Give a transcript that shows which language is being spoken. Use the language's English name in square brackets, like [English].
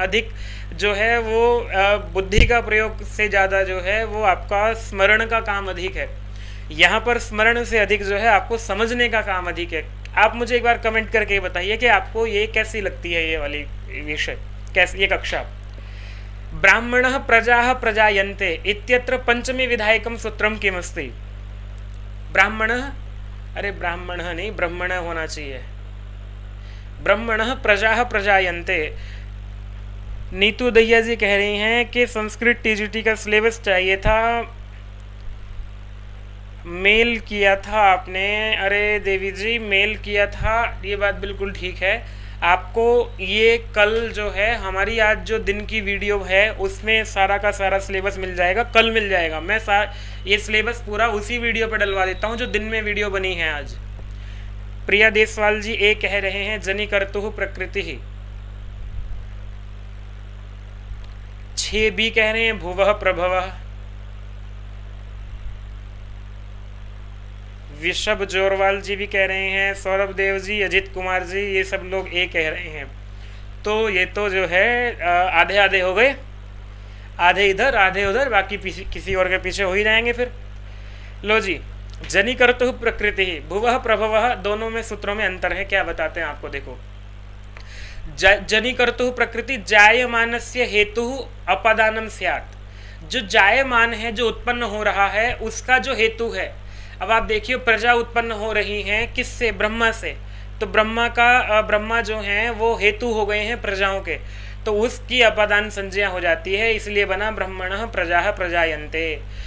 [Hindi] अधिक जो है वो बुद्धि का प्रयोग से ज़्यादा जो है वो आपका स्मरण का काम अधिक है। यहाँ पर स्मरण से अधिक जो है आपको समझने का काम अधिक है। आप मुझे एक बार कमेंट करके बताइए कि आपको ये कैसी लगती है, ये वाली विषय कैसी, ये कक्षा। [Sanskrit] ब्राह्मणः प्रजाः प्रजायन्ते इत्यत्र पंचमी विधायकम सूत्रम किमस्ति। [Hindi] ब्राह्मणः, अरे ब्राह्मणः नहीं, ब्राह्मणः होना चाहिए। [Sanskrit] ब्राह्मणः प्रजाः प्रजायन्ते। [Hindi] नीतू दैया जी कह रही हैं कि संस्कृत टीजीटी का सिलेबस चाहिए था, मेल किया था आपने। अरे देवी जी मेल किया था, ये बात बिल्कुल ठीक है। आपको ये कल जो है हमारी आज जो दिन की वीडियो है उसमें सारा का सारा सिलेबस मिल जाएगा, कल मिल जाएगा। मैं ये सिलेबस पूरा उसी वीडियो पर डलवा देता हूँ जो दिन में वीडियो बनी है आज। प्रिया देसवाल जी ए कह रहे हैं जनि कर्तुः प्रकृति ही। 6B कह रहे हैं भुवः प्रभवः। विशभ जोरवाल जी भी कह रहे हैं, सौरभ देव जी, अजित कुमार जी, ये सब लोग ए कह रहे हैं। तो ये तो जो है आधे आधे हो गए, आधे इधर आधे उधर, बाकी किसी और के पीछे हो ही जाएंगे फिर। लो जी, जनि कर्तुः प्रकृति भुवः प्रभवः, दोनों में सूत्रों में अंतर है। क्या बताते हैं आपको, देखो। [Sanskrit] जनि कर्तुः प्रकृति जायमानस्य हेतुः अपदानम स्यात्। [Hindi] जो जायमान है, जो उत्पन्न हो रहा है, उसका जो हेतु है। अब आप देखिए प्रजा उत्पन्न हो रही हैं किससे? ब्रह्मा से। तो ब्रह्मा जो हैं वो हेतु हो गए हैं प्रजाओं के, तो उसकी अपादान संज्ञा हो जाती है, इसलिए बना [Sanskrit] ब्रह्मणः प्रजाः प्रजायन्ते।